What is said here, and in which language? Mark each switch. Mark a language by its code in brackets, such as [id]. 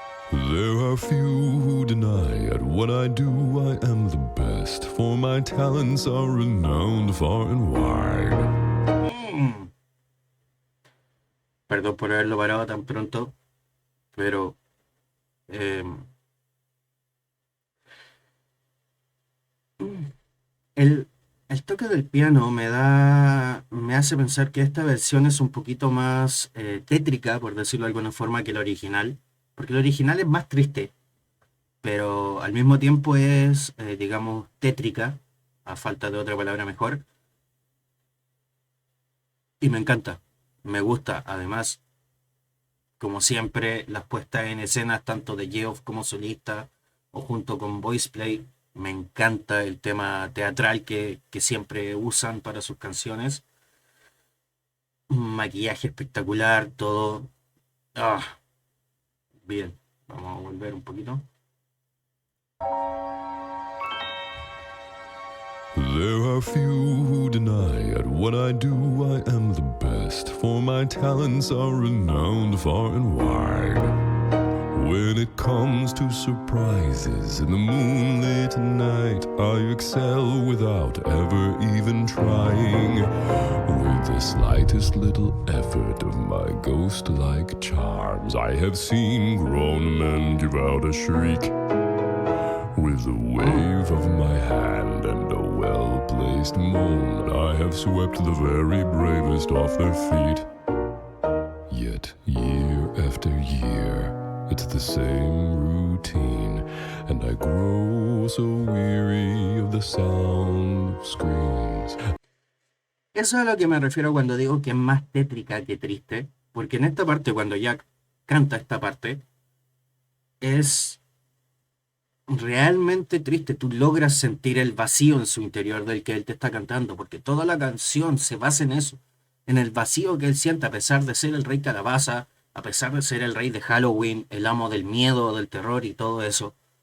[en] There are few who deny at what I do I am the best, for my talents are renowned far and wide. [es] Perdón por haberlo parado tan pronto, pero el toque del piano me hace pensar que esta versión es un poquito más tétrica, por decirlo de alguna forma, que la original, porque la original es más triste, pero al mismo tiempo es, digamos, tétrica, a falta de otra palabra mejor, y me encanta, me gusta. Además, como siempre, las puestas en escenas tanto de Geoff como solista o junto con Voice Play, me encanta el tema teatral que siempre usan para sus canciones. Un maquillaje espectacular, todo. Ah, bien, vamos a volver un poquito. [en] There are few who deny at what I do I am the best, for my talents are renowned far and wide. When it comes to surprises in the moonlit night, I excel without ever even trying. With the slightest little effort of my ghost-like charms, I have seen grown men give out a shriek. With a wave of my hand and a well-placed moan, I have swept the very bravest off their feet. Yet year after year, it's the same routine, and I grow so weary of the sound of screams. [es] Eso es a lo que me refiero cuando digo que es más tétrica que triste, porque en esta parte, cuando Jack canta esta parte, es realmente triste. Tú logras sentir el vacío en su interior del que él te está cantando, porque toda la canción se basa en eso, en el vacío que él siente a pesar de ser el rey calabaza, a pesar de ser el rey de Halloween, el amo del miedo, del terror y todo eso.